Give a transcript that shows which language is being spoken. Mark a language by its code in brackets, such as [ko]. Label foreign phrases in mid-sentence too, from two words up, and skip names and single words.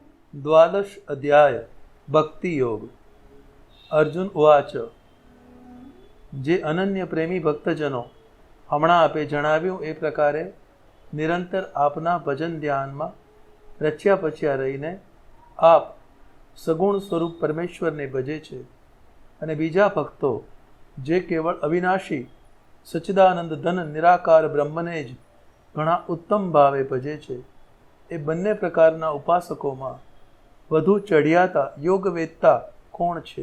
[sa] द्वादश अध्याय भक्ति योग। अर्जुन उवाच। [gu] જે અનન્ય પ્રેમી ભક્તજનો હમણાં આપે જણાવ્યું એ પ્રકારે નિરંતર આપના ભજન ધ્યાનમાં રચ્યા પચ્યા રહીને આપ સગુણ સ્વરૂપ પરમેશ્વરને ભજે છે અને બીજા ભક્તો જે કેવળ અવિનાશી સચ્ચિદાનંદ ધન નિરાકાર બ્રહ્મને જ ઘણા ઉત્તમ ભાવે ભજે છે એ બંને પ્રકારના ઉપાસકોમાં વધુ ચઢિયાતા યોગવેત્તા કોણ છે?